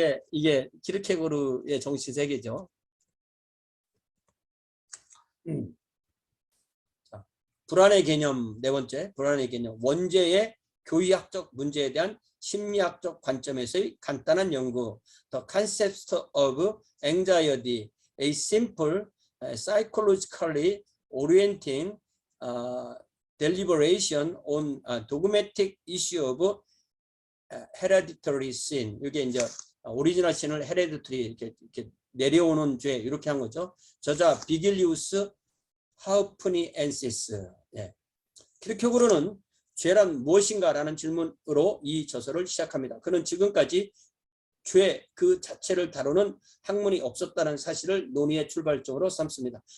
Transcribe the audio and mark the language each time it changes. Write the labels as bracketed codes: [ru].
[ko] 이게 키르케고르의 정신 세계죠. 자, 불안의 개념 네 번째, 불안의 개념. 원죄의 교의학적 문제에 대한 심리학적 관점에서의 간단한 연구. [en] The concept of anxiety, a simple, psychologically orienting deliberation on a dogmatic issue of hereditary sin. [ko] 이게 이제 오리지널 신을 hereditary 이렇게 내려오는 죄 이렇게 한 거죠. 저자 비길리우스 하우프니엔시스. 키르케고르는 죄란 무엇인가라는 질문으로 이 저서를 시작합니다. 그는 지금까지 죄 그 자체를 다루는 학문이 없었다는 사실을 논의의 출발점으로 삼습니다.